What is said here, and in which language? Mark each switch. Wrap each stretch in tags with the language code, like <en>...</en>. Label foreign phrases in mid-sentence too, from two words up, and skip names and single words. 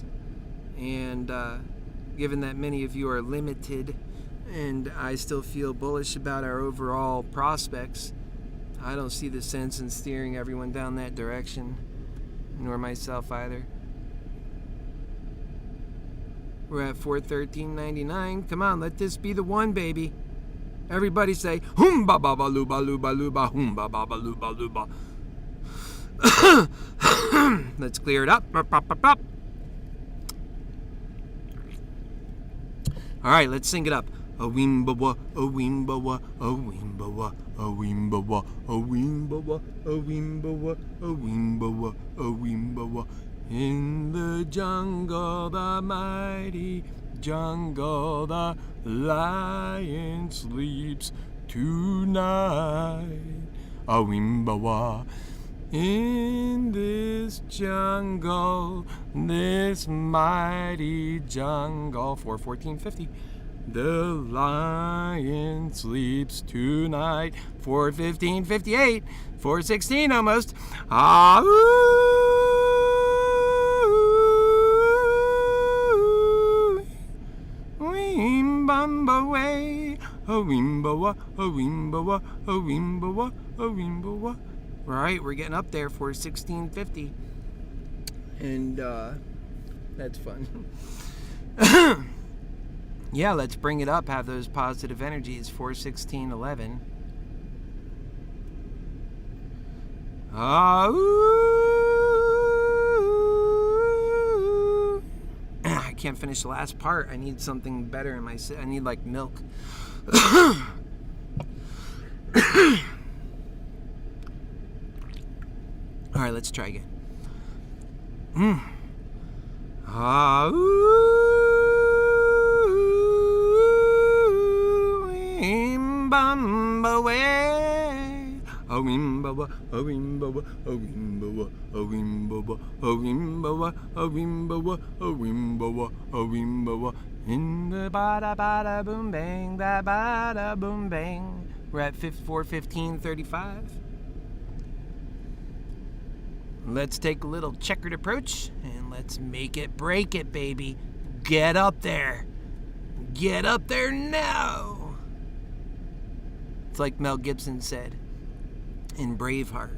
<en>And given that many of you are limited, and I still feel bullish about our overall prospects, I don't see the sense in steering everyone down that direction, nor myself either. We're at 413.99. Come on, let this be the one, baby. Everybody say, "Hum ba ba ba luba luba luba, hum ba ba ba luba luba." Let's clear it up. All right, let's sing it up. A wimbawa, a wimbawa, a wimbawa, a wimbawa, a wimbawa, a wimbawa, a wimbawa, a wimbawa. In the jungle, the mighty jungle, the lion sleeps tonight. A wimbawa. In this jungle, this mighty jungle, 414.50. The lion sleeps tonight, 415.58, 416 almost. Ah, Wimbamba way, a wimbawa, a wimbawa, a wimbawa, a wimbawa. Right, we're getting up there for 16.50, and that's fun. Yeah, let's bring it up. Have those positive energies. 416.11. I can't finish the last part. I need something better in my. I need like milk. All right, let's try again. Wimbamba way. A wimbawa, a wimbawa, a wimbawa, a wimbawa, a wimbawa, a wimbawa, a wimbawa, a wimbawa. In the bada bada boom bang, da bada boom bang. We're at 4:15:35. Let's take a little checkered approach and let's make it break it, baby. Get up there. Get up there now. It's like Mel Gibson said in Braveheart.</en>